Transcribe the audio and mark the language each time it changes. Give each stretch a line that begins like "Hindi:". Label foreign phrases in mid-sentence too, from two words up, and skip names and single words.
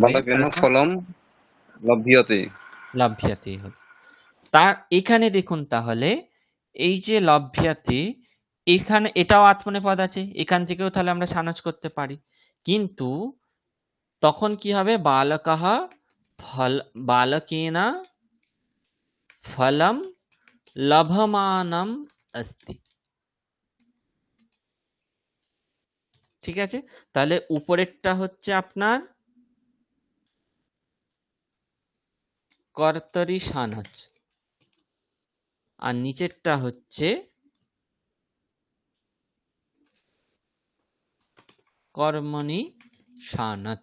Sanskrit: বালকেন ফলম লভ্যতে,
Bangla: লভ্যতে হবে। তার এখানে দেখুন তাহলে এই যে লভ্যতে, এখানে এটাও আত্মনেপদ আছে, এখান থেকেও তাহলে আমরা সানজ করতে পারি, কিন্তু তখন কি হবে?
Sanskrit: বালকাহ फल बालकेन फलं लभमानम् अस्ति।
Bangla: ঠিক আছে, তাহলে উপরেরটা হচ্ছে আপনার কর্তরি সানচ, আর নিচেরটা হচ্ছে কর্মণি সানচ।